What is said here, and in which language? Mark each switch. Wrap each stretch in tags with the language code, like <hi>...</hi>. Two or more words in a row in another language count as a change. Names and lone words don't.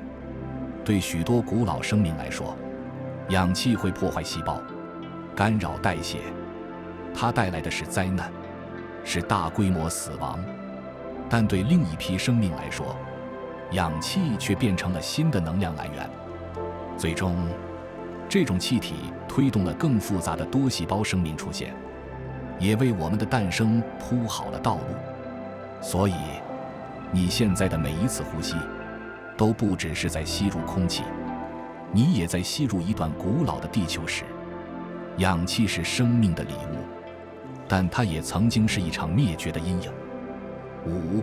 <zh>對許多古老生命來說，氧氣會破壞細胞，干擾代謝，它帶來的是災難，是大規模死亡。但對另一批生命來說，氧氣卻變成了新的能量來源。最終，這種氣體推動了更複雜的多細胞生命出現，也為我們的誕生鋪好了道路。所以，你現在的每一次呼吸，都不只是在吸入空氣，你也在吸入一段古老的地球史。氧氣是生命的禮物，但它也曾經是一場滅絕的陰影。5.</zh>